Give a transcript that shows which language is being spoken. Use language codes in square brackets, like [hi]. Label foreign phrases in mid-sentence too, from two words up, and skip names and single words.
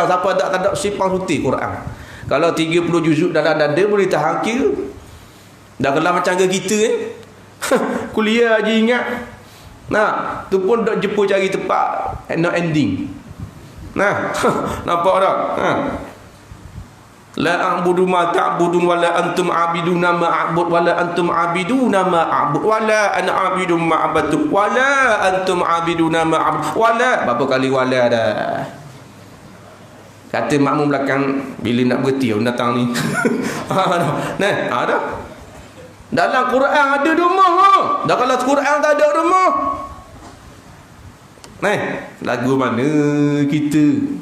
[ms] Siapa tak ada simpang suti Quran. Kalau 30 juzuk dalam dada boleh tahan kira. Dah kelam macam kita kuliah je ingat. Tu pun tak jumpa cari tempat [en] no ending. [ms] Nampak tak? [ar] لا أعبد ما تعبدون ولا أنتم عابدون ما أعبد ولا أنتم عابدون ما أعبد ولا أنا عابد ما عبدت ولا أنتم عابدون ما أعبد ولا. [ms] Berapa kali wala dah? Kata makmum belakang bila nak berhenti datang ni. Ada. Dalam Quran ada rumah. Dah kalau Quran tak ada rumah. Lagu mana kita?